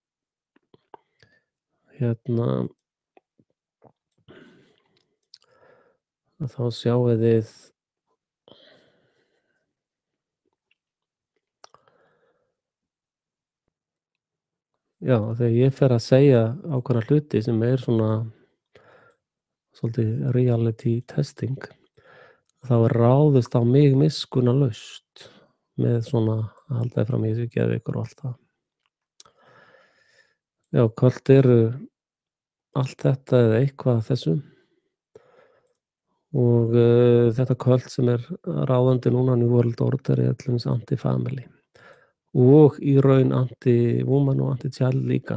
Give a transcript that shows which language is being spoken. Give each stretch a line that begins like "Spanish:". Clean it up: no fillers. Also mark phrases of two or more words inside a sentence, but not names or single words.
Icelandic: já, þegar ég fer að segja ákveðna hluti sem er svona svolítið
English: reality testing,
Icelandic: þá er ráðist á mig miskunnarlaust með svona að halda fram í þessu geðveikur og allt það. Já, köld eru allt þetta eða eitthvað af þessu og þetta köld sem er ráðandi núna New World Order er til dæmis anti-family og í raun anti-woman og anti-child líka.